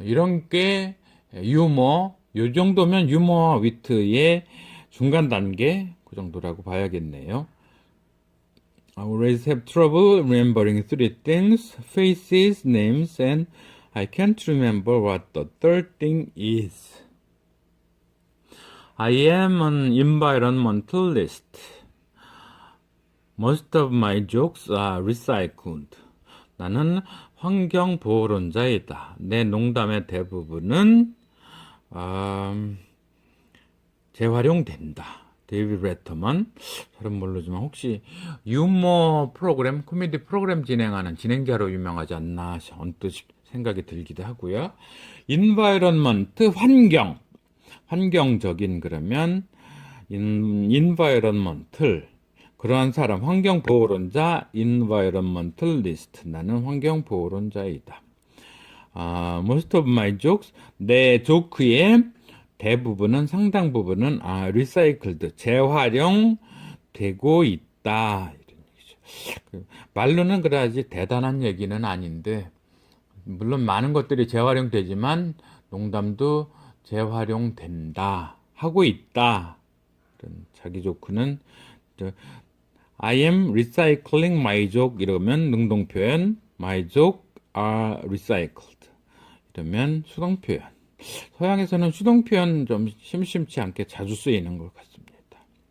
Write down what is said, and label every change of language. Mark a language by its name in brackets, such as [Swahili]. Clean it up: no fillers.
[Korean] 이런 게 유머, 요 정도면 유머와 위트의 중간 단계, 그 정도라고 봐야겠네요. [English] I always have trouble remembering three things, faces, names, and I can't remember what the third thing is. I am an environmentalist. Most of my jokes are recycled. [Korean] 나는 환경보호론자이다. 내 농담의 대부분은 재활용된다. 데이비드 레터먼, 잘은 모르지만 혹시 유머 프로그램, 코미디 프로그램 진행하는 진행자로 유명하지 않나 언뜻 생각이 들기도 하고요. environment, 환경적인 그러면 environmental, 그러한 사람, 환경보호론자, environmentalist, 나는 환경보호론자이다. [English] most of my jokes, [Korean] 내 조크의 대부분은, 상당 부분은 recycled, 재활용되고 있다. 이런 얘기죠. 말로는 그다지 대단한 얘기는 아닌데, 물론 많은 것들이 재활용되지만 농담도 재활용된다, 하고 있다. 이런 자기 조크는 [English] I am recycling my joke, [Korean] 이러면 능동표현, [English] my joke are recycled, [Korean] 이러면 수동표현. 서양에서는 수동표현 좀 심심치 않게 자주 쓰이는 것 같습니다.